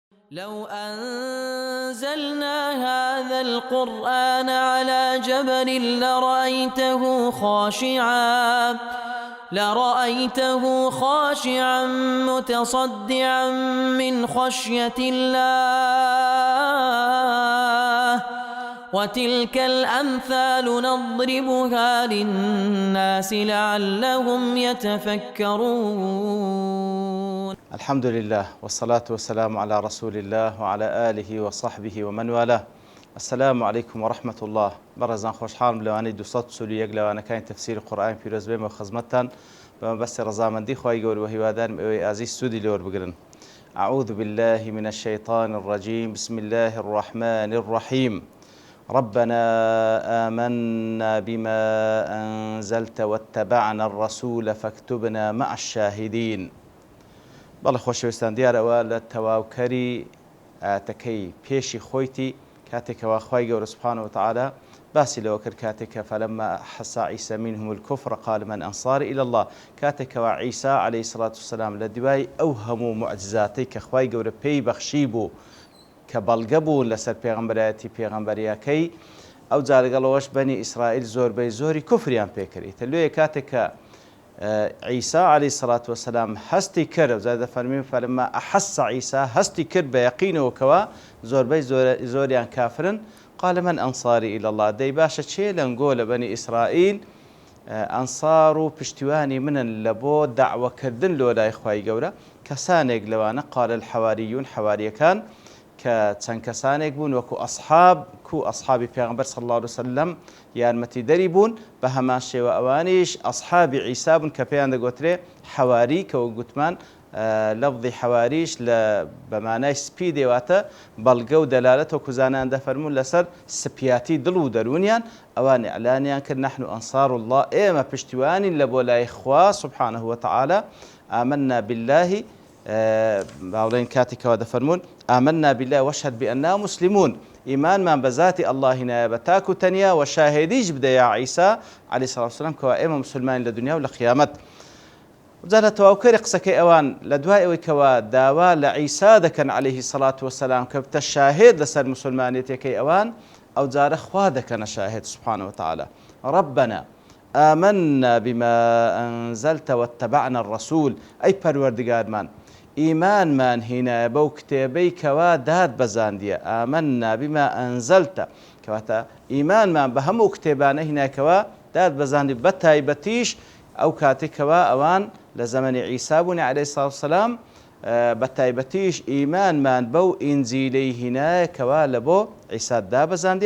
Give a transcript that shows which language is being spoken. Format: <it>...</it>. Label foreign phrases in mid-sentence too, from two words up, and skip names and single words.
<ar>لو أنزلنا هذا القرآن على جبل لرأيته خاشعا متصدعا من خشية الله وتلك الأمثال نضربها للناس لعلهم يتفكرون. الحمد لله والصلاة والسلام على رسول الله وعلى آله وصحبه ومن والاه. السلام عليكم ورحمة الله.</ar> <ckb>برزان خوشحال لوانی 231 لەوانەکانی تەفسیری قورئانی پیرۆز بێمە خزمەتتان بەمەبەستی ڕەزامەندی خوای گەورە و هیوادارم ئێوەی ئازیز سوودی لێوە بگرن.</ckb> <ar>أعوذ بالله من الشيطان الرجيم. بسم الله الرحمن الرحيم. ربنا آمنا بما أنزلت واتبعنا الرسول فاكتبنا مع الشاهدين.</ar> <ckb>بەڵێ خۆشەویستان، دیارەوە لە تەواوکەری ئاەتەکەی پێشی خۆیتی کاتێکەوە خوای گەورە</ckb> <ar>سوبحانەهو وتەعالا</ar> <ckb>باسی لەوە کرد کاتێککە</ckb> <ar>فەلەما حەسا عیسا منهم الكفر قال من أنصاري إلى الله،</ar> <ckb>کاتێکەوە عیسا</ckb> <ar>عەلەیهی سەڵات وسەلام</ar> <ckb>لە دوای ئەو هەموو موعجزاتەی کە خوای گەورە پێی بەخشی بوو کە بەڵگە بوون لەسەر پێغەمبەرایەتی پێغەمبەریەکەی، ئەو جا لەگەڵەوەش بەنی ئیسرائیل زۆربەی زۆری کوفریان پێکردیتە. لێیە کاتێککە عیسا</ckb> <ar>عەلەیهی سەڵات وسەلام</ar> <ckb>هەستی کرد، ئەوجا دەفەرمێ</ckb> <ar>فەلەما ئەحەسە عیسا</ar> <ckb>هەستی کرد بە یەقینەوەکەوە زۆربەی زۆریان کافرن،</ckb> <ar>قال من أنصاري إلى الله،</ar> <ckb>دەی باشە چێ لەنگۆ لە بەنی ئیسرائیل ئەنسار و پشتیوانی منن لە بۆ داعوەکردن لۆ لای خوای گەورە. کەسانێک لەوانە</ckb> <ar>قال الحەواریون،</ar> <ckb>حەواریەکان کە چەند کەسانێک بوون وەکو ئەصحابی پێغەمبەر</ckb> <ar>صلی الله عليه وسلم</ar> <ckb>یارمەتی دەری بوون، بە هەمان شێوە ئەوانیش ئەصحابی عیسا بوون کە پێیان دەگوترێ حەواری، کەوە گوتمان لەفظی حەواریش بە مانای سپی دێواتە بەڵگە و دەلالەت و کوزانیان دەفەرمون لەسەر سپیاتی دڵ و دەرونیان. ئەوان ئیعلانیان کرد</ckb> <ar>نحن ئەنصار الله،</ar> <ckb>ئێمە پشتیوانین لە بۆ لای خوا</ckb> <ar>سبحانه وتعالى. آمنا بالله،</ar> <ckb>باوڵێن کاتێکەوە دەفەرمون</ckb> <ar>آمنا بالله واشهد بأننا مسلمون،</ar> <ckb>ئیمانمان بە ذاتی ئەڵڵاهی نایە بە تاک و تەنیا و شاهێدیش بدە یا عیسا</ckb> <ar>عەلەیهی سەڵات وسەلام</ar> <ckb>کەوا ئێمە مسلمانین لە دنیا و لە قیامەت. جا لە تەواوکەری قسەکەی ئەوان لە دوای ئەوەی کەوا داوا لە عیسا دەکەن</ckb> <ar>عەلەیهی سەڵات وسەلام</ar> <ckb>کە بتە شاهێد لەسەر مسلمانێتەکەی ئەوان، ئەو جارە خوا دەکەنە شاهێد</ckb> <ar>سبحانه وتعالى. ربنا آمنا بما أنزلت واتبعنا الرسول،</ar> <ckb>ئەی پەروەردگارمان ئیمانمان هینایە بەو کتێبەی کەوا داد بەزاندیە.</ckb> <ar>آمنا بما أنزلت</ar> <ckb>کەواتە ئیمانمان بە هەموو کتێبانە هینایەکەوە داد بەزاندی، بە تایبەتیش ئەو کاتێکەوە ئەوان لە زەمەنی عیسا بوونی</ckb> <ar>عەلەیهی سەڵات وسەلام،</ar> <ckb>بە تایبەتیش ئیمانمان بەو ئینجیلەی هینایەکەوە لە بۆ عیسا دابەزاندیە.</ckb>